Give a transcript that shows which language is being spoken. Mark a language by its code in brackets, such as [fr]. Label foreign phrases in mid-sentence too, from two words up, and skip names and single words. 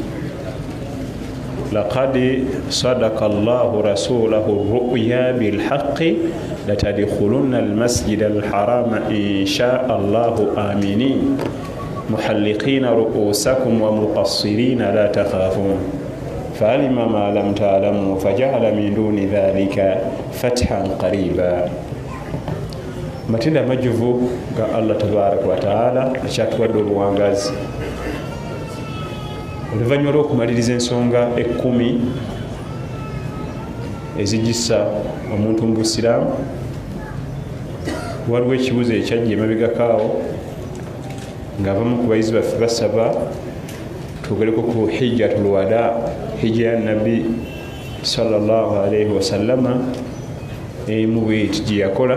[ar] لقد صدق الله رسوله الرؤيا بالحق لتدخلن المسجد الحرام إن شاء الله آمنين محلقين رؤوسكم ومقصرين لا تخافون فعلم ما لم تعلموا فجعل من دون ذلك فتحا قريبا. [lg] Matenda majuvu ga [ar] الله تبارك وتعالى [lg] akyatuwadde obuwangazi oluvannyuma lw'okumaliriza ensonga 10 ezigisa omuntu mu Busiraamu. Waliwo ekibuzo ekyajja emabegakaawo ng'abamu ku bayizi baffe basaba twogereko ku [ar] حجة الوداع, [lg] hijja ya nabbi [ar] صلى الله عليه وسلم [lg] emu bweti gye yakola.